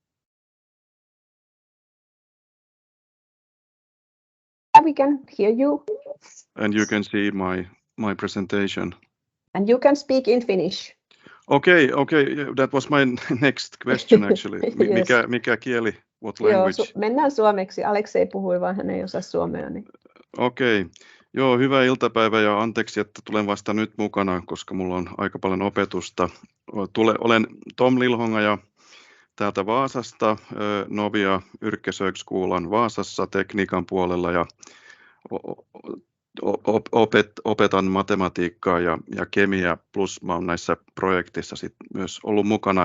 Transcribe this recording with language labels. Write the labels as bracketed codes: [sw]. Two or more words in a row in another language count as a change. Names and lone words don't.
[en] We can hear you. And you can see my presentation. And you can speak in Finnish. Okay. That was my next question actually. Yes. [fi] Mikä kieli? [en] What language? [fi] Joo, mennään suomeksi. Alexey puhui, vaan hän ei osaa suomea. Niin. Okei. Joo, hyvää iltapäivää ja anteeksi, että tulen vasta nyt mukana, koska mulla on aika paljon opetusta. Olen Tom Lillhonga ja täältä Vaasasta, Novia Yrkesökskoolan Vaasassa tekniikan puolella ja opetan matematiikkaa ja kemiaa, plus mä oon näissä projekteissa sit myös ollut mukana.